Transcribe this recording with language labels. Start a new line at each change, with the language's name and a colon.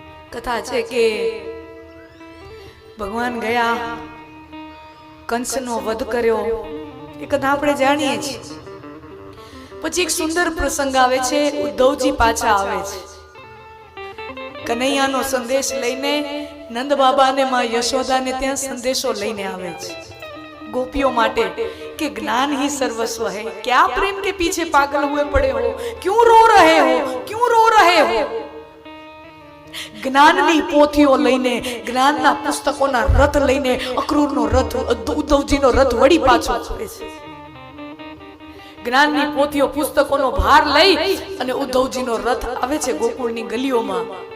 Gujarati: કથા છે કે ભગવાન ગયા, કંસનો વધ કર્યો, એ કથા આપણે જાણીએ છીએ. પછી એક સુંદર પ્રસંગ આવે છે. ઉદ્ધવજી પાછા આવે છે કનૈયાનો સંદેશ લઈને. નંદ બાબા અને માં યશોદાને ત્યાં સંદેશો લઈને આવે છે
Hindi: गोपियों माटे कि ज्ञान ही सर्वस्व है. क्या प्रेम के पीछे पागल हुए पड़े हो? क्यों रो रहे हो? क्यों रो रहे हो?
Gujarati: જ્ઞાનની પોથીઓ લઈને, જ્ઞાનના પુસ્તકોના રથ લઈને અક્રૂરનો રથ, ઉદ્ધવજીનો રથ વળી પાછો આવે છે. જ્ઞાનની પોથીઓ પુસ્તકોનો ભાર લઈ અને ઉદ્ધવજીનો રથ આવે છે ગોકુળની ગલીઓમાં.